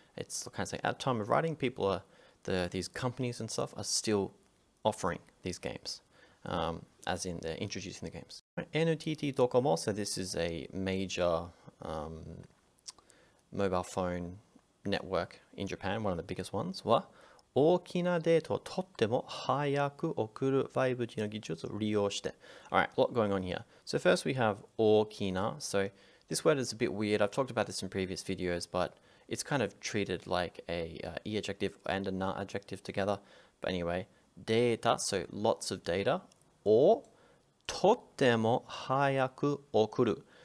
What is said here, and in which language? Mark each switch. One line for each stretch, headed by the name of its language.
English: It's kind of saying at the time of writing, people are these companies and stuff are still offering these games, as in they're introducing the games. NTT Docomo, so this is a major mobile phone network in Japan, one of the biggest ones.
Japanese: は大きなデータをとっても早く送る 5G の技術を利用して.
English: Alright, a lot going on here. So first we have 大きな. So this word is a bit weird. I've talked about this in previous videos, but it's kind of treated like a e adjective and a na adjective together. But anyway, data, so lots of data, or
Japanese: とっても早く送る.